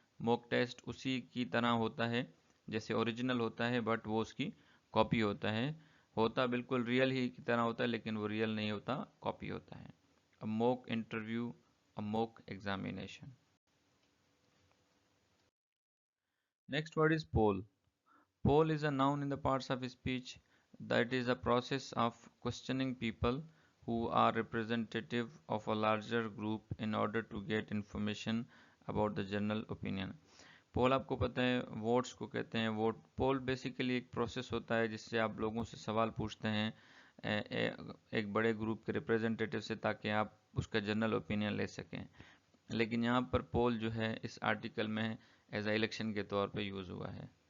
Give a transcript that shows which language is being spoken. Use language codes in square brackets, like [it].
[hi] Mock test उसी की तरह होता है जैसे ओरिजिनल होता है, बट वो उसकी कॉपी होता है। होता बिल्कुल रियल ही की तरह होता है लेकिन वो रियल नहीं होता, कॉपी होता है। [en] A mock interview, a mock examination. Next word is poll. Poll is a noun in the parts of speech that is a process of questioning people who are representative of a larger group in order to get information about the general opinion. [hi] पोल आपको पता है votes को कहते हैं। Vote पोल basically एक process होता है जिससे आप लोगों से सवाल पूछते हैं एक बड़े ग्रुप के रिप्रेजेंटेटिव से, ताकि आप उसका जनरल ओपिनियन ले सकें। लेकिन यहाँ पर पोल जो है इस आर्टिकल में [en] as a election [hi] के तौर पे यूज़ हुआ है।